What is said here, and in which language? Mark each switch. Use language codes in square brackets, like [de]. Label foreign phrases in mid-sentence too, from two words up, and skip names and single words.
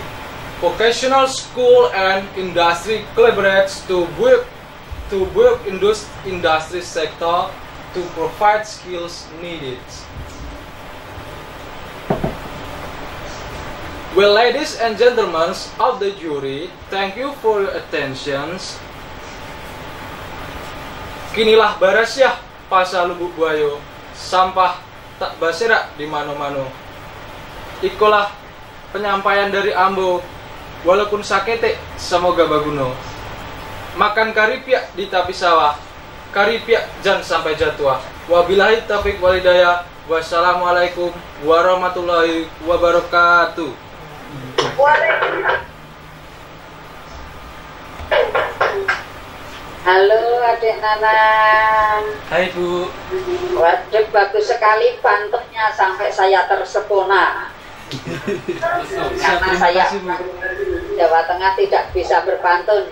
[en] Vocational school and industry collaborates to work industry sector to provide skills needed. Well, ladies and gentlemen of the jury, thank you for your attention. [min] Kinilah barasyah pasal Lubuk Buayo, sampah tak baserak di mano-mano. Ikulah penyampaian dari Ambo, walaupun sakete semoga baguno. Makan karipiak di tapi sawah, karipiak jangan sampai jatuh. [ar] وبالله التوفيق والهداية. والسلام عليكم ورحمة الله وبركاته. [id] Halo adik Nanang. Hai Bu. Waduh, bagus sekali pantunnya sampai saya tersepona. Karena saya Jawa Tengah tidak bisa berpantun.